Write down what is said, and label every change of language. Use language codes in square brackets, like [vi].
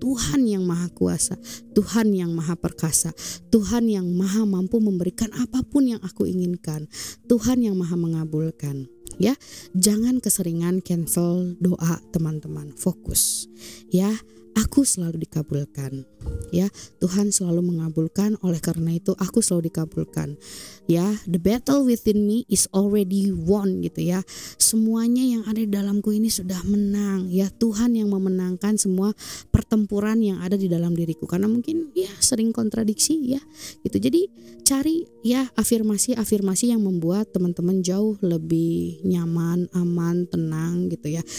[id] Tuhan yang maha kuasa, Tuhan yang maha perkasa, Tuhan yang maha mampu memberikan apapun yang aku inginkan, Tuhan yang maha mengabulkan ya. Jangan keseringan cancel doa teman-teman, fokus ya. Aku selalu dikabulkan ya, Tuhan selalu mengabulkan, oleh karena itu aku selalu dikabulkan ya. [en] The battle within me is already won [id] gitu ya. Semuanya yang ada di dalamku ini sudah menang ya. Tuhan yang memenangkan semua pertempuran yang ada di dalam diriku, karena mungkin ya sering kontradiksi ya gitu. Jadi cari ya afirmasi yang membuat teman-teman jauh lebih nyaman, aman, tenang gitu ya.